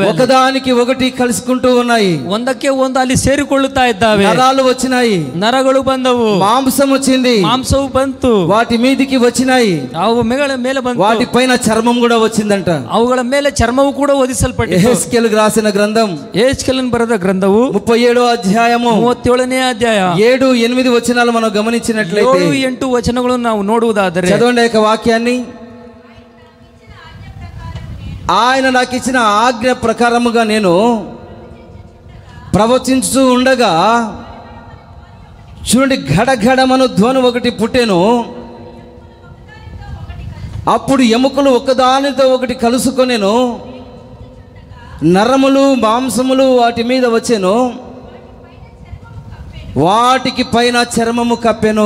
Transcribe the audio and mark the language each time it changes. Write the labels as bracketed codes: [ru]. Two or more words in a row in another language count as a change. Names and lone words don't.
[te] ఒకదానికి ఒకటి కలుసుకుంటూ ఉన్నాయి, [kn] ಒಂದಕ್ಕೆ ಒಂದು ಅಲ್ಲಿ ಸೇರಿಕೊಳ್ಳುತ್ತಾ ಇದ್ದಾವೆ. [te] నరాలు వచ్చినాయి, [kn] ನರಗಳು ಬಂದವು, [te] మాంసం వచ్చింది, [kn] ಮಾಂಸವು ಬಂತು, [te] వాటి మీదికి వచ్చినాయి, [kn] ಅವು ಮೇಲೆ ಬಂತು, [te] వాటి పైన చర్మం కూడా వచ్చిందంట. [kn] ಅವುಗಳ ಮೇಲೆ ಚರ್ಮವು ಕೂಡ ಹೊದಿಸಲ್ಪಟ್ಟಿತು. [te] యెహెజ్కేలు రాసిన గ్రంథం, [kn] యెహెజ్కేలు ಬರೆದ ಗ್ರಂಥವು [te] 37వ అధ్యాయము [kn] 37ನೇ అధ్యాಯ [te] 7-8 వచనాలు మనం గమనించినట్లయితే, [kn] 7-8 వచనಗಳನ್ನು ನಾವು ನೋಡುವುದಾದರೆ, [te] చదవండి యొక్క వాక్యాన్ని. ఆయన నాకు ఇచ్చిన ఆజ్ఞ ప్రకారముగా నేను ప్రవచించు ఉండగా, చూడండి ఘడఘడమను ధ్వని ఒకటి పుట్టెను. అప్పుడు ఎముకలు ఒకదానితో ఒకటి కలుసుకొనెను, నరములు మాంసములు వాటి మీద వచ్చెను, వాటికి పైన చర్మము కప్పెను.